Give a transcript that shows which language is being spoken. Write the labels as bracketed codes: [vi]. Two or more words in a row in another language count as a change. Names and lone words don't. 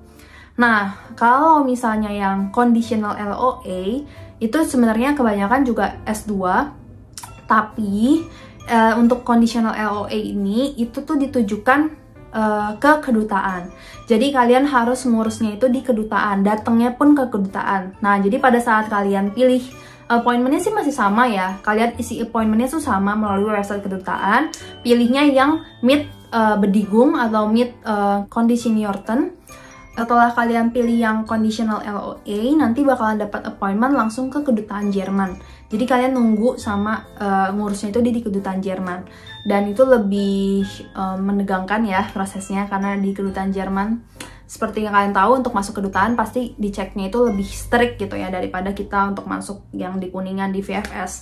[id] Nah, kalau misalnya yang [en] conditional LOA, [id] itu sebenarnya kebanyakan juga S2, tapi untuk [en] conditional LOA [id] ini, itu tuh ditujukan ke kedutaan. Jadi kalian harus ngurusnya itu di kedutaan, datangnya pun ke kedutaan. Nah, jadi pada saat kalian pilih appointmentnya sih masih sama ya, kalian isi appointmentnya tuh sama melalui website kedutaan, pilihnya yang [de] mit Bedingung [id] atau [de] mit Conditionierten. [id] Setelah kalian pilih yang [en] conditional LOA, [id] nanti bakalan dapat appointment langsung ke kedutaan Jerman. Jadi kalian nunggu sama ngurusnya itu di kedutaan Jerman. Dan itu lebih menegangkan ya prosesnya, karena di kedutaan Jerman, seperti yang kalian tahu, untuk masuk kedutaan pasti diceknya itu lebih strict gitu ya, daripada kita untuk masuk yang di Kuningan di VFS.